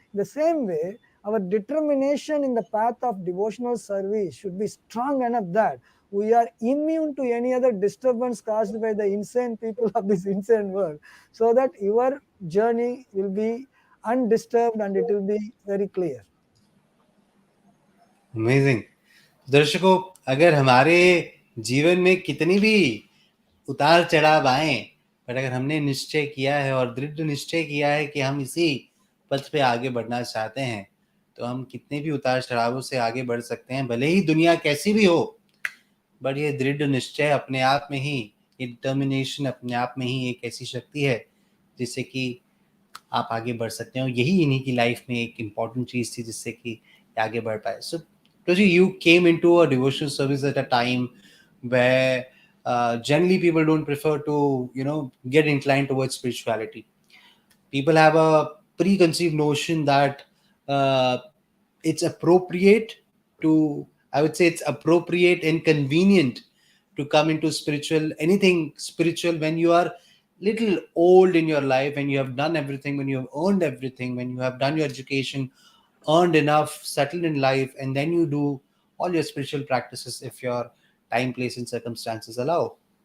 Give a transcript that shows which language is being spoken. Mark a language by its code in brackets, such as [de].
[en] The same way, our determination in the path of devotional service should be strong enough that we are immune to any other disturbance caused by the insane people of this insane world, so that your journey will be undisturbed and it will be very clear. Amazing. [hi] दर्शकों, अगर हमारे जीवन में कितनी भी उतार चढ़ाव आए, पर अगर हमने निश्चय किया है और दृढ़ निश्चय किया है कि हम इसी पथ पे आगे बढ़ना चाहते हैं, तो हम कितने भी उतार चढ़ावों से आगे बढ़ सकते हैं, भले ही दुनिया कैसी भी हो। बट ये दृढ़ निश्चय अपने आप में ही, ये डिटर्मिनेशन अपने आप में ही एक ऐसी शक्ति है जिससे कि आप आगे बढ़ सकते हो। यही इन्हीं की लाइफ में एक इम्पॉर्टेंट चीज़ थी जिससे कि आगे बढ़ पाए। [en] So Toji, you came into a devotional service at a time where generally people don't prefer to, get inclined towards spirituality. People have a preconceived notion that uh, it's appropriate to, I would say it's appropriate and convenient to come into spiritual, anything spiritual, when you are little old in your life, when you have done everything, when you have earned everything, when you have done your education, earned enough, settled in life, and then you do all your spiritual practices if your time, place, and circumstances allow.